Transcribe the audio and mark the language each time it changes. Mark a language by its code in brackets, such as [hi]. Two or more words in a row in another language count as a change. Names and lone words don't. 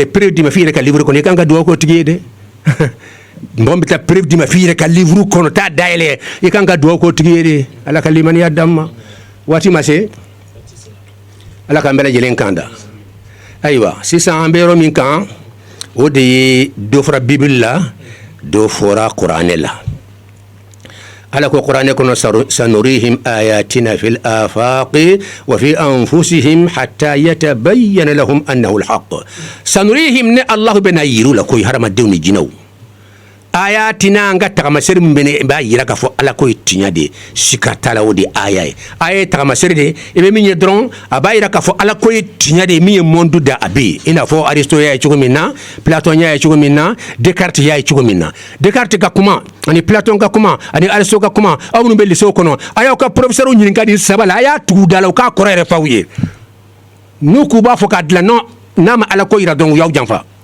[bm] preuve d'i ma f'i yɛrɛ ka livre kɔnɔ i kan ka dugawu k'o tigi ye dɛ mɔgɔ min bɛ taa preuve d'i ma f'i yɛrɛ ka livre kɔnɔ taa dayɛlɛ i kan ka dugawu k'o tigi ye de ala ka limaniya d'an ma waati ma se ala k'an bɛɛ lajɛlen kan da ayiwa sisan an bɛ yɔrɔ min kan o de ye dɔ fɔra bibili la dɔ fɔra kuranɛ la ala ko kuranɛ kɔnɔ [ar] سنريهم آياتنا في الآفاق وفي أنفسهم حتى يتبين لهم أنه الحق سنريهم [bm] ne allah bɛna yiru la koyi hadamadenw ni jinɛw ayatina an ka tagamasɛri min b'a yira k'a fɔ ala ko ye tiɲɛ de ye sika t'a la o de ye aya ye aya ye tagamasɛri de ye i bɛ min ye dɔrɔn a b'a yira k'a fɔ ala ko ye tiɲɛ de ye min ye monde da a bɛ yen i n'a fɔ Aristote y'a ye cogo min na Platon y'a ye cogo min na Descartes y'a ye cogo min na Descartes ka kuma ani Platon ka kuma ani Aristote ka kuma aw minnu bɛ lycée kɔnɔ a y'aw ka professeur ɲininka nin saba la a y'a tugu da la u k'a kɔrɔ yɛrɛ f'aw ye n'u k'u b'a fɔ k'a dilan non n'a ma ala ko yira dɔrɔn u y'aw janfa